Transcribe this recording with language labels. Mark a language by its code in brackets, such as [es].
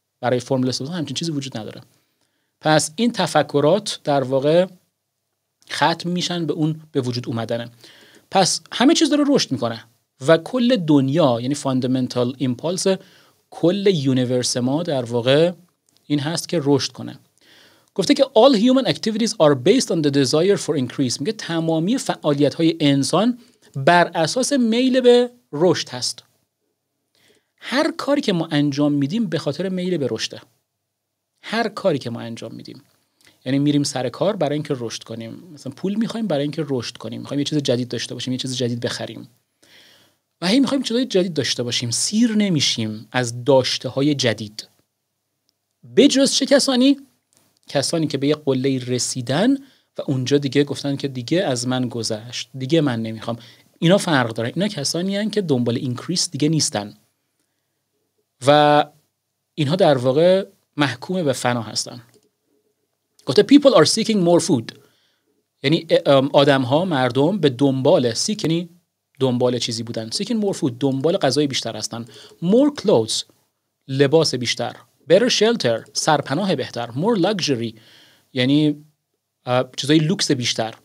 [fa] برای فرملس سابستنس همچین چیزی وجود نداره. پس این تفکرات در واقع ختم میشن به اون به وجود اومدنه. پس همه چیز داره رشد میکنه و کل دنیا، یعنی فاندامنتال ایمپالس کل یونیورس ما در واقع این هست که رشد کنه. گفته که [en] all human activities are based on the desire for increase. [fa] میگه تمامی فعالیت‌های انسان بر اساس میل به رشد هست. هر کاری که ما انجام میدیم به خاطر میل به رشده. هر کاری که ما انجام میدیم، یعنی میریم سر کار برای اینکه رشد کنیم، مثلا پول میخوایم برای اینکه رشد کنیم، میخوایم یه چیز جدید داشته باشیم، یه چیز جدید بخریم و هی میخوایم چیزای جدید داشته باشیم، سیر نمیشیم از داشته های جدید. بجز چه کسانی؟ کسانی که به یه قله رسیدن و اونجا دیگه گفتن که دیگه از من گذشت، دیگه من نمیخوام. اینا فرق داره. اینا کسانی هستن که دنبال اینکریس دیگه نیستن و اینها در واقع محکوم به فنا هستن. گفته [en] people are seeking more food. [fa] یعنی آدم‌ها، مردم به دنبال seek، یعنی دنبال چیزی بودن. [en] seeking more food، [fa] دنبال غذای بیشتر هستن. [en] more clothes، [fa] لباس بیشتر. [en] better shelter، [fa] سرپناه بهتر. [en] more luxury، [fa] یعنی چیزای لوکس بیشتر.